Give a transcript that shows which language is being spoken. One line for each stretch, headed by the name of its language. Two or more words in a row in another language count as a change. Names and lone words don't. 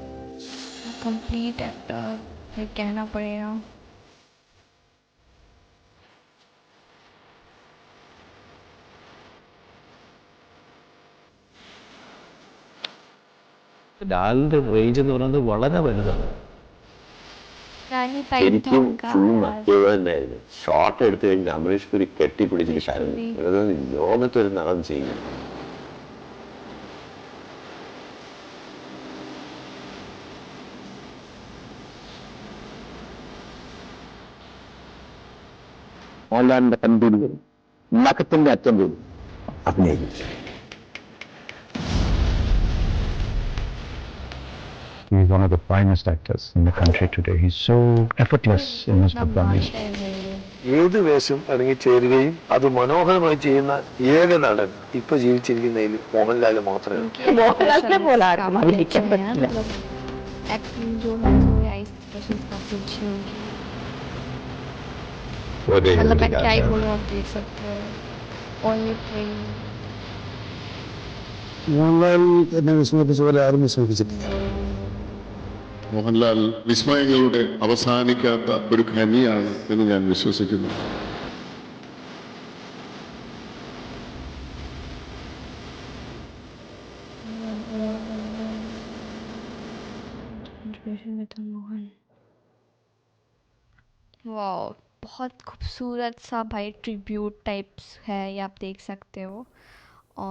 English: complete actor
Hindi: ये कहना पड़ेगा.
Malayalam: ലാലിന്റെ റേഞ്ച് എന്ന് പറയുന്നത് വളരെ വലുതാണ്. ശരിക്കും ഫുൾ മറ്റുള്ളതായിരുന്നു. ഷോർട്ട് എടുത്തു കഴിഞ്ഞാൽ അമരീഷ് പുരി കെട്ടിപ്പിടിച്ചിട്ട് കരഞ്ഞു. ലോകത്തൊരു നടൻ ചെയ്യും. മോഹൻലാലിന്റെ കൺപൂരികൾ നഖത്തിന്റെ അറ്റം പോലും അഭിനയിക്കും.
English: He is one of the finest actors in the country today. He's so effortless in his performance.
Malayalam: ഏത് വേഷം ഇറങ്ങിച്ചേരുകയും അത് മനോഹരമായി ചെയ്യുന്ന ഏക നടൻ ഇപ്പൊ ജീവിച്ചിരിക്കുന്നതിൽ മോഹൻലാൽ മാത്രമേ ഉള്ളൂ. മോഹൻലാലിനെ പോലെ ആരും അഭിനയിക്കാൻ പറ്റില്ല.
Hindi: एक्टिंग जो है वो
English: ice process
Hindi: काफी अच्छी होगी. मतलब मैं क्या ही बोलूँ, आप देख सकते हो.
English: only thing
Malayalam: മോഹൻലാൽ എന്നെ വിസ്മയിപ്പിച്ച പോലെ ആരും വിസ്മയിപ്പിച്ചിട്ടില്ല. മോഹൻലാൽ വിസ്മയങ്ങളുടെ അവസാനിക്കാത്ത ഒരു ഖനിയാണ് എന്ന് ഞാൻ വിശ്വസിക്കുന്നു.
Hindi: वाओ, बहुत खूबसूरत सा भाई
English: tribute types
Hindi: है, ये आप देख सकते हो.